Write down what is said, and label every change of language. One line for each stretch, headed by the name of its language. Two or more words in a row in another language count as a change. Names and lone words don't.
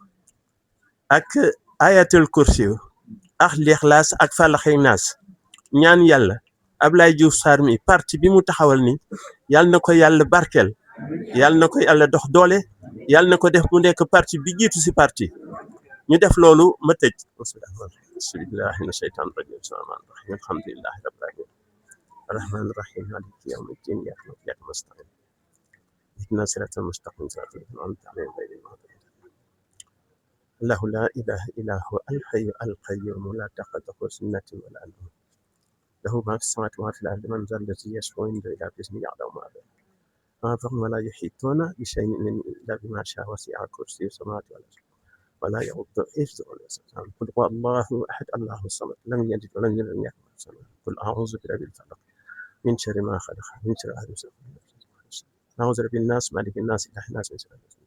Wolof: ak
Arabic: آية الكرسي
Wolof: ak lixlaas ak falaxi naas ñaan yàlla Ablaye Diouf Sarr mi parti bi mu taxawal ni yàlla na ko yàlla barkeel yàlla na ko yàlla dox doole yàlla na ko def mu nekk parti bi jiitu si parti ñu def loolu ma tëj
Arabic: بسم الله من الشيطان الرجيم بسم الله الرحمن الرحيم الحمد لله رب العالمين الرحمن الرحيم مالك يوم الدين إياك نعبد وإياك نستعين اهدنا الصراط المستقيم صراط الذين أنعمت عليهم غير المغضوب الله لا إله إلا هو الحي القيوم لا تأخذه سنة ولا نوم له ما في السماوات وما في الأرض من ذا الذي يشفع عنده إلا بإذنه يعلم ما بين أنفسهم ولا يحيطون بشيء إلا بما شاء وسع كرسيه السماوات والأرض ولا يؤوده حفظهما قل هو الله أحد الله الصمد لم يلد ولم يولد ولم يكن له كفوا أحد قل أعوذ برب الفلق من شر ما خلق من شر حاسد أعوذ برب الناس مالك الناس إله الناس من شر